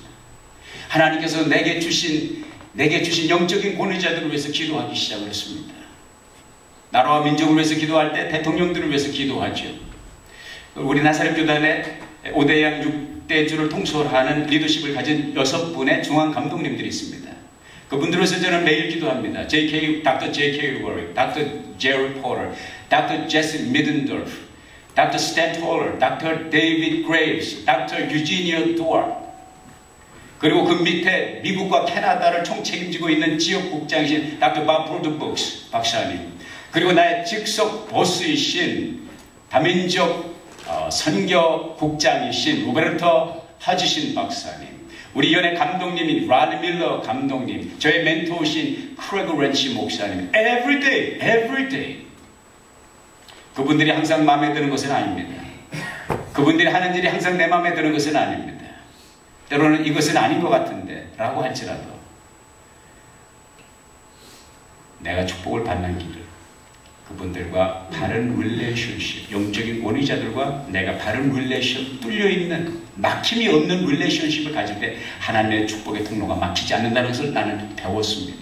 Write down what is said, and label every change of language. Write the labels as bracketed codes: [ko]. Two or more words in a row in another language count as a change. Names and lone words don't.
[ko] 하나님께서 내게 주신 영적인 권위자들을 위해서 기도하기 시작을 했습니다. 나라와 민족을 위해서 기도할 때 대통령들을 위해서 기도하죠. 우리 나사렛 교단에 5대양 6대주를 통솔하는 리더십을 가진 6분의 중앙 감독님들이 있습니다. 그분들을 위해서 저는 매일 기도합니다. Dr. J.K. Warwick, Dr. Jerry Potter, Dr. Jesse Middendorf, Dr. Stan Toller, Dr. David Graves, Dr. Eugenia Dwyer, 그리고 그 밑에 미국과 캐나다를 총책임지고 있는 지역국장이신 Dr. Bob Purdubuks 박사님, 그리고 나의 직속 보스이신 다민족 선교국장이신 로베르토 하지신 박사님, 우리 연예 감독님인 라드 밀러 감독님, 저의 멘토이신 크레그 렌치 목사님, [en] every day. [ko] 그분들이 항상 마음에 드는 것은 아닙니다. 그분들이 하는 일이 항상 내 마음에 드는 것은 아닙니다. 때로는 이것은 아닌 것 같은데 라고 할지라도 내가 축복을 받는 길을 그분들과 바른 릴레이션십, 영적인 권위자들과 내가 바른 릴레이션, 뚫려있는 막힘이 없는 릴레이션십을 가질 때 하나님의 축복의 통로가 막히지 않는다는 것을 나는 배웠습니다.